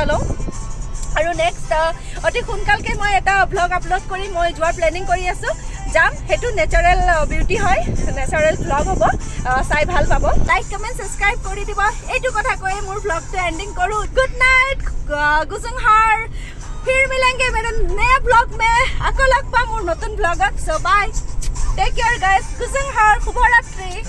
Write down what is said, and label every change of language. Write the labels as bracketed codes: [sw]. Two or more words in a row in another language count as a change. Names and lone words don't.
[as] লওঁ আৰু নেক্সট অতি সোনকালকৈ মই এটা ব্লগ আপলোড কৰি মই যোৱাৰ প্লেনিং কৰি আছোঁ যাম সেইটো [en] natural beauty [as] হয় [en] natural blog [as] হ'ব চাই ভাল পাব [en] like comment subscribe [as] কৰি দিব এইটো কথা কৈয়ে মোৰ ব্লগটো এণ্ডিং কৰোঁ [en] good night [as] গুজংহাৰ [hi] फिर मिलेंगे मेरे नए ब्लॉग में [as] আকৌ লগ পাম মোৰ নতুন ব্লগত [en] so bye take care guys [as] গুজংহাৰ শুভৰাত্ৰি